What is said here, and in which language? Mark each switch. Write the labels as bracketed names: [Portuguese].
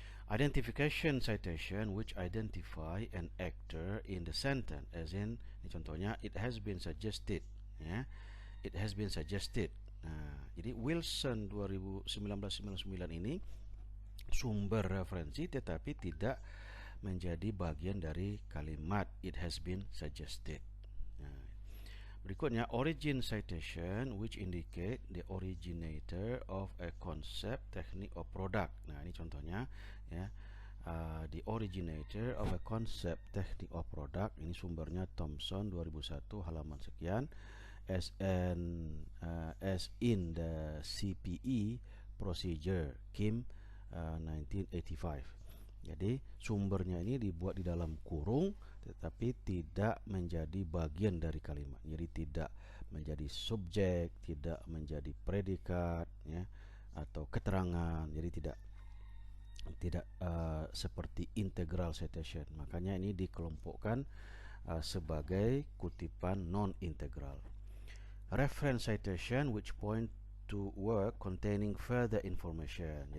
[English] Identification citation which identify an actor in the sentence, as in [Indonesian] ini contohnya [English] it has been suggested ya, it has been suggested. [Indonesian] Nah, jadi Wilson 1999 ini sumber referensi tetapi tidak menjadi bagian dari kalimat [English] it has been suggested. [Indonesian] Nah, berikutnya [English] origin citation which indicate the originator of a concept, technique or product. [Indonesian] Nah, ini contohnya ya, [English] the originator of a concept, technique or product. [Indonesian] Ini sumbernya Thomson 2001 halaman sekian. [English] as in the CPE procedure KIM 1985. [Indonesian] Jadi sumbernya ini dibuat di dalam kurung, tetapi tidak menjadi bagian dari kalimat. Jadi tidak menjadi subjek, tidak menjadi predikat, ya, atau keterangan. Jadi tidak seperti integral citation. Makanya ini dikelompokkan sebagai kutipan non-integral. [English] Reference citation which point to work containing further information.